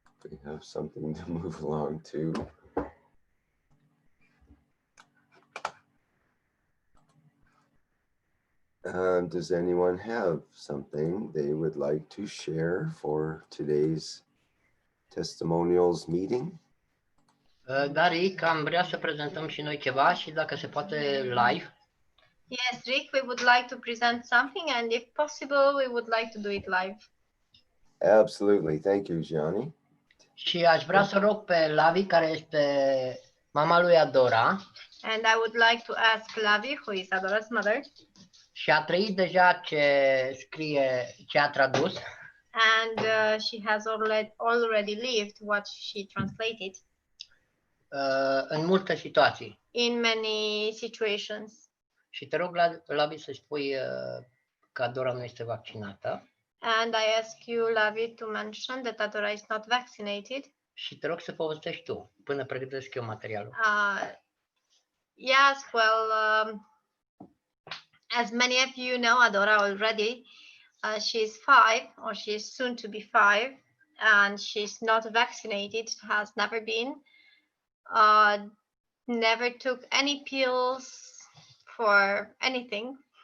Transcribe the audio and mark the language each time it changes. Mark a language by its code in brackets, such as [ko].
[en] We have something to move along to. Does anyone have something they would like to share for today's testimonials meeting? [ro] Da, Rick, am vrea să prezentăm și noi ceva și dacă se poate live. [en] Yes, Rick, we would like to present something, and if possible, we would like to do it live. Absolutely. Thank you, Gianni. [ro] Și aș vrea să rog pe Lavi, care este mama lui Adora. [en] And I would like to ask Lavi, who is Adora's mother. [ro] Și a trăit deja ce scrie, ce a tradus. [en] And she has already lived what she translated. [ro] În multe situații. [en] In many situations. [ro] Și te rog, Lavi, să spui că Adora nu este vaccinată. [en] And I ask you, Lavi, to mention that Adora is not vaccinated. [ro] Și te rog să povestești tu, până pregătesc eu materialul. [en] Yes, well, as many of you know, Adora already, she's 5, or she's soon to be 5, and she's not vaccinated, has never been, never took any pills for anything.